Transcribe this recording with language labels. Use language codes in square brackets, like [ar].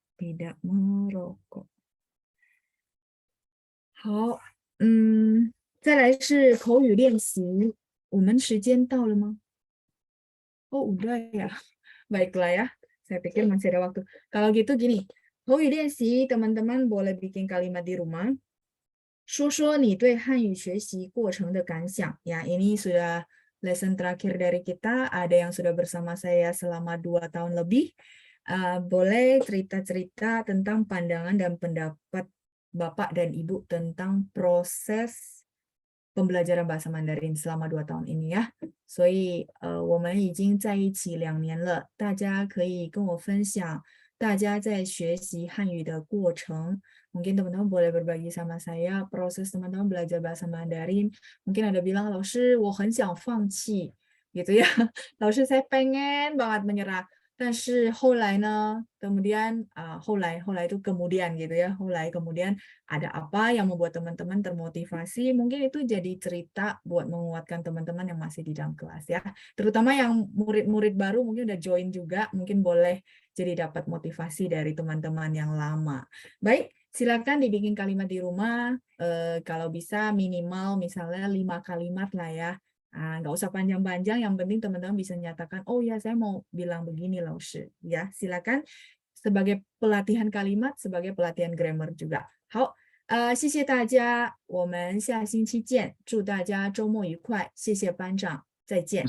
[id] Tidak merokok. [zh] 好，再来是口语练习。我们时间到了吗？ [id] Oh, udah ya. Baiklah ya. Saya pikir masih ada waktu. Kalau gitu gini, 口语练习 teman-teman boleh bikin kalimat di rumah. [zh] 说说你对汉语学习过程的感想. [id] Ya, ini sudah lesson terakhir dari kita. Ada yang sudah bersama saya selama 2 tahun lebih. Boleh cerita-cerita tentang pandangan dan pendapat Bapak dan Ibu tentang proses pembelajaran bahasa Mandarin selama 2 tahun ini ya. [zh] 所以我们已经在一起2年了，大家可以跟我分享大家在学习汉语的过程. [id] Mungkin teman-teman boleh berbagi sama saya proses teman-teman belajar bahasa Mandarin. Mungkin ada bilang, [zh] 老师我很想放弃 [id] gitu ya. 老师 saya pengen banget menyerah. [zh] 但是后来呢, [id] kemudian 后来 itu kemudian gitu ya. 后来 kemudian ada apa yang membuat teman-teman termotivasi. Mungkin itu jadi cerita buat menguatkan teman-teman yang masih di dalam kelas ya. Terutama yang murid-murid baru mungkin udah join juga, mungkin boleh jadi dapat motivasi dari teman-teman yang lama. Baik, silakan dibikin kalimat di rumah. Kalau bisa minimal misalnya 5 kalimat lah ya. Nggak usah panjang-panjang, yang penting teman-teman bisa nyatakan, oh ya saya mau bilang begini loh, ya silakan sebagai pelatihan kalimat, sebagai pelatihan grammar juga. [zh] 好，谢谢大家，我们下星期见，祝大家周末愉快，谢谢班长，再见。